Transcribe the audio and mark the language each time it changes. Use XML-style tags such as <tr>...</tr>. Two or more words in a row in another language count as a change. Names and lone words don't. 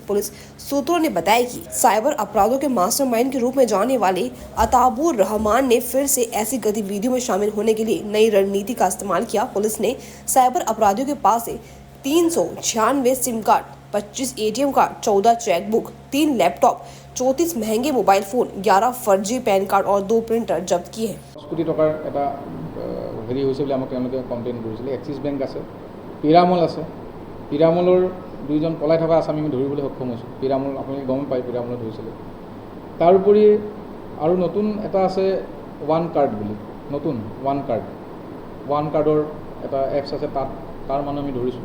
<hi>पुलिस सूत्रों ने बताया कि साइबर अपराधों के मास्टरमाइंड के रूप में जाने वाले अताबुर रहमान ने फिर से ऐसी गतिविधियों में शामिल होने के लिए नई रणनीति का इस्तेमाल किया। पुलिस ने साइबर अपराधियों के पास से 396 सिम कार्ड, 25 ATM कार्ड, 14 चेकबुक, 3 लैपटॉप, 34 महंगे मोबाइल फोन, 11 फर्जी पैन कार्ड और 2 प्रिंटर जब्त किए हैं।</hi> <as>কোটি টকাৰ এটা হেৰি হৈছে বুলি আমাক তেওঁলোকে কমপ্লেইন কৰিছিলে। এক্সিছ বেংক আছে, পিৰামল আছে। পিৰামলৰ 2জন পলাই থকা আসামী আমি ধৰিবলৈ সক্ষম হৈছোঁ। পিৰামল আপুনি গম পায়, পিৰামলত ধৰিছিলে। তাৰ উপৰি আৰু নতুন এটা আছে ওৱান কাৰ্ড বুলি, নতুন ওৱান কাৰ্ডৰ এটা এপছ আছে, তাৰ মানুহ আমি ধৰিছোঁ।</as>